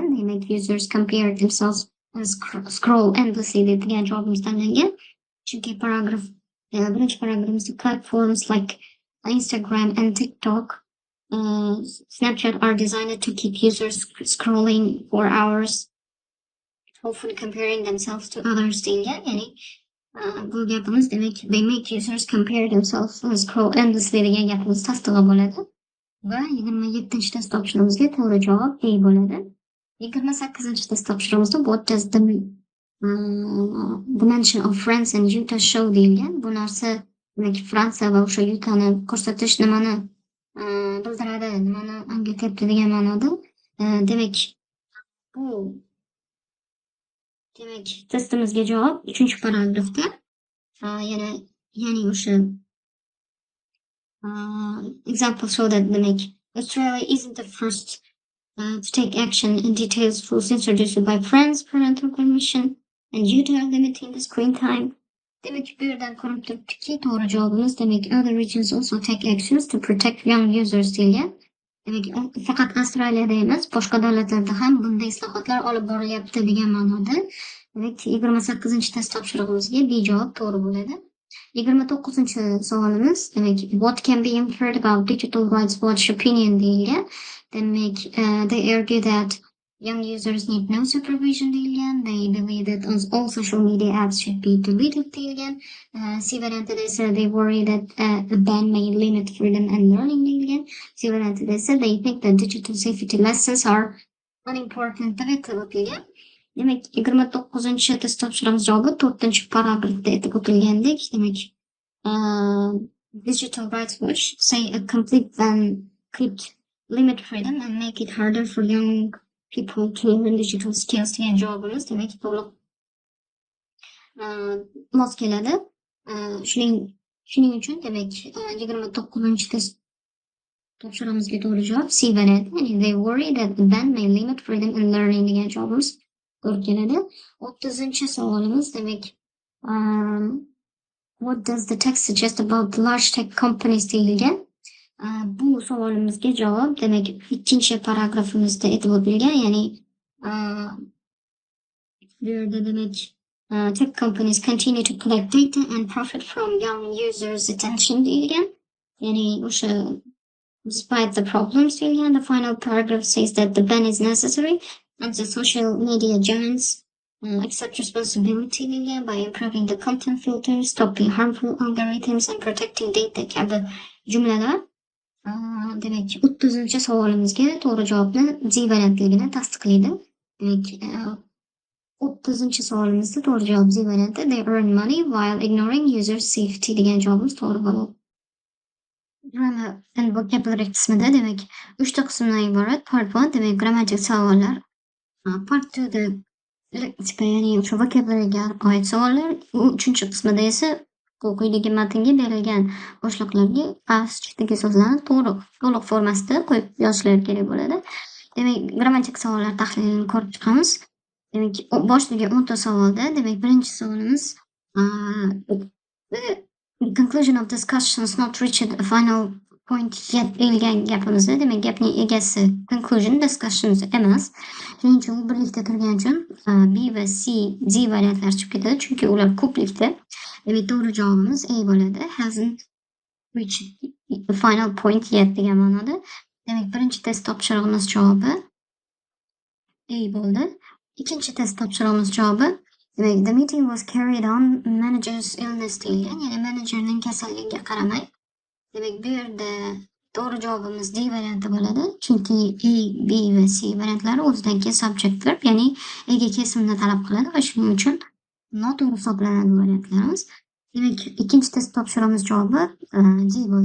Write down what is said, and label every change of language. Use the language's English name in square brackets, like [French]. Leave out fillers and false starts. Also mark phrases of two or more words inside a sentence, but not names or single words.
[Uzbek] Demak, [English] users compare themselves and scroll endlessly [Uzbek] degan javobimiz tanlangan. Chunki birinchi paragrafimizda [English] platforms like Instagram and TikTok, Snapchat are designed to keep users scrolling for hours, often comparing themselves to others deyilgan. [Uzbek] Ya'ni bu gapimiz demak [English] they make users compare themselves and scroll endlessly [Uzbek] degan gapimiz tasdig'i bo'ladi. Va 27-test topshirimizga to'g'ri javob A bo'ladi. 28-test topshirig'imizda [English] what does the dimension of France and Utah show deyilgan. [Uzbek] Bu narsa demak Fransiya va o'sha yutani ko'rsatish nimani bildiradi, nimani anglatyapti degan ma'noda. Demak, bu testimizga javob 3-paragrafda. Yana ya'ni o'sha [English] example show that demak Australia isn't the first to take action in details rules introduced by friends, parental permission, and Utah limiting the screen time. [Uzbek] Demek bu yerdan ko'rinib turibdiki, to'g'ri javobimiz demak [English] other regions also take actions to protect young users degan. [Uzbek] Demak, faqat Avstraliyada emas, boshqa davlatlarda ham bunday islohotlar olib borilyapti degan ma'noda. Demak, 28 test topshirig'imizga B javob to'g'ri bo'ladi. 29 savolimiz demak [English] what can be inferred about digital rights watch opinion deyilgan. [Uzbek] Demak, [English] they argue that young users need no supervision deyilgan. They believe that all social media apps should be deleted deyilgan. [Uzbek] C variantida esa [English] they worry that the ban may limit freedom and learning deyilgan. [Uzbek] C variantida esa [English] they think that digital safety lessons are unimportant [Uzbek] deb aytib o'tilgan. Demak, 29 test topshirig'imiz javobi 4-paragrafda aytib o'tilgandek, demak, [English] Digital Rights Watch say a complete ban could limit freedom and make it harder for young people to learn digital skills [Uzbek] degan javobimiz demak to'liq mos keladi. Shuning uchun demak 29-test topshirig'imizga to'g'ri javob C varianti, ya'ni [English] they worry that the ban may limit freedom and learning [Uzbek] degan javobimiz to'g'ri keladi. 30-savolimiz demak [English] what does the text suggest about the large tech companies deyilgan. [Uzbek] Bu savolimizga javob demak 2-paragrafimizda aytib o'tilgan, ya'ni bu yerda demak [English] tech companies continue to collect data and profit from young users' attention [Uzbek] deyilgan. Ya'ni o'sha [English] despite the problems [Uzbek] deyilgan. [English] The final paragraph says that the ban is necessary and the social media giants accept responsibility deyilgan by improving the content filters, stopping harmful algorithms and protecting data [Uzbek] kabi jumlalar. Demak, 30-savolimizga to'g'ri javobni D variantligini tasdiqlaydi. Demak, 30-savolimizda to'g'ri javob D varianti. [English] They earn money while ignoring user safety [Uzbek] degan javobimiz to'g'ri bo'ladi. [English] Grammar and vocabulary [Uzbek] qismida demak 3 ta qismdan iborat. Part 1 demak grammatik savollar. Part 2 da leksika, ya'ni o'sha vocabularyga oid savollar. 3-qismida esa quyidagi matnga berilgan boshliqlarga pastdagi so'zlarni to'liq formasida qo'yib yozishlari kerak bo'ladi. Demak, grammatik savollar tahlilini ko'rib chiqamiz. Demak, boshiga 10 ta savolda, demak, birinchi savolimiz [English] the conclusion of discussions not reached a final point yet [Uzbek] deyilgan gapimizda, demak, gapning egasi [English] conclusion discussions [Uzbek] emas. Shuning uchun u birlikda turgani uchun B va C, D variantlari chiqib ketadi, chunki ular ko'plikda. Demak, to'g'ri javobimiz A bo'ladi. [English] Hasn't reached the final point yet [Uzbek] degan ma'noda. Demak, birinchi test topshirig'imiz javobi A bo'ldi. Ikkinchi test topshirig'imiz javobi demak, [English] the meeting was carried on manager's illness [Uzbek] deyilgan, ya'ni menejerning kasalligiga qaramay. Demak, bu yerda to'g'ri javobimiz D varianti bo'ladi, chunki A, B va C variantlari o'zidan keyin [English] subject verb, [Uzbek] ya'ni ega kesimni talab qiladi va shuning uchun noto'g'ri hisoblanadi variantlarimiz. Demak, ikkinchi test topshirig'imiz javobi D bo'ldi.